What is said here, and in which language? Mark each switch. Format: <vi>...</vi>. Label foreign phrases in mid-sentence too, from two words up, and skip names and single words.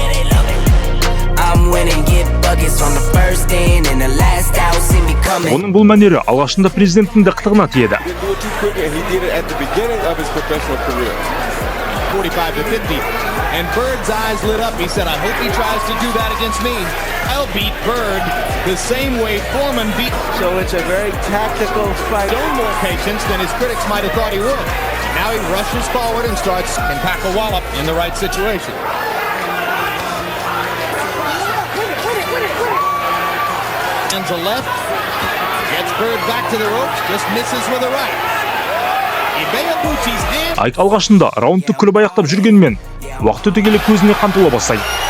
<en>I'm winning, get buckets on the first in and the last out, see me coming.</en> <kk>Оның бұл мәнері алғашында президенттің дақтығына тиеді.</kk> <en>45-50, and Bird's eyes lit up. He said, I hope he tries to do that against me. I'll beat Bird the same way Foreman beat. So it's a very tactical fight. Showing more patience than his critics might have thought he would. Now he rushes forward and starts and pack a wallop in the right situation. Hands a left, gets Bird back to the ropes, just misses with a right.</en> <kk>Айк алғашында раундты күліп аяқтап жүргенмен, уақыт өте келе көзіне қан тола бастайды.</kk>